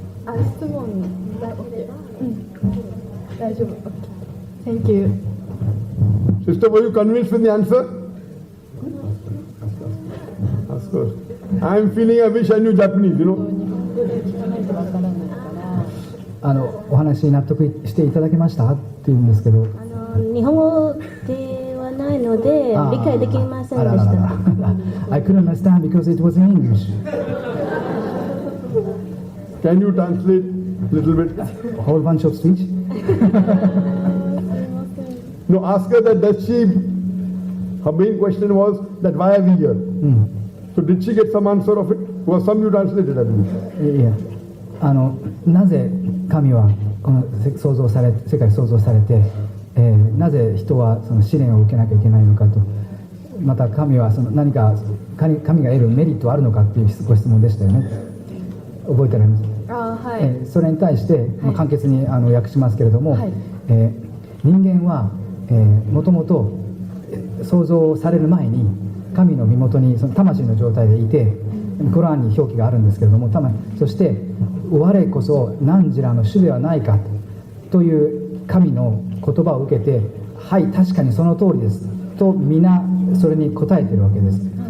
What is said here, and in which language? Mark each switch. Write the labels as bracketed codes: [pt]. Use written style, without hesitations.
[ja] 質問だ大丈夫。 [en] Thank you. Sister, were you convinced with the answer? Of course. I'm feeling I wish I knew Japanese, you know. [ja] お話に納得していただけましたっていうんですけど、日本語ではないので理解できませんでした [en] I couldn't understand because it was in English. Can you translate a little bit? A whole bunch of speech. No, ask her that does she, her main question was that why are we here? So did she get some answer of it? Was some you translated, I believe. [ja] いや、なぜ神はこの世界を創造されて、なぜ人はその試練を受けなきゃいけないのかと、また神はその何か神が得るメリットはあるのかっていうご質問でしたよね。覚えてられます？それに対して、簡潔に訳しますけれども、人間はもともと創造される前に神の身元にその魂の状態でいて、コランに表記があるんですけれども、そして我こそ汝らの主ではないかという神の言葉を受けて、はい確かにその通りですと皆それに答えているわけです。